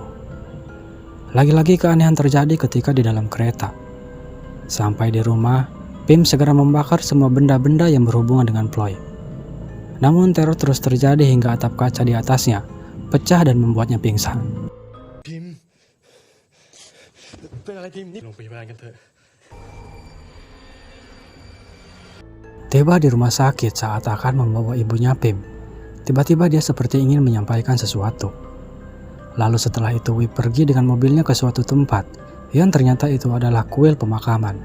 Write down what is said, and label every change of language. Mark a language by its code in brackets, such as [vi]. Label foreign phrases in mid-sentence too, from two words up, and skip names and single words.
[id] Lagi-lagi keanehan terjadi ketika di dalam kereta. Sampai di rumah, Pim segera membakar semua benda-benda yang berhubungan dengan Ploy. Namun teror terus terjadi hingga atap kaca di atasnya pecah dan membuatnya pingsan. Pim, [th] เป็นอะไรพิมพ์นี่โรงพยาบาลกันเถอะ [id] Tiba di rumah sakit saat akan membawa ibunya Pim. Tiba-tiba dia seperti ingin menyampaikan sesuatu. Lalu setelah itu Wi pergi dengan mobilnya ke suatu tempat yang ternyata itu adalah kuil pemakaman.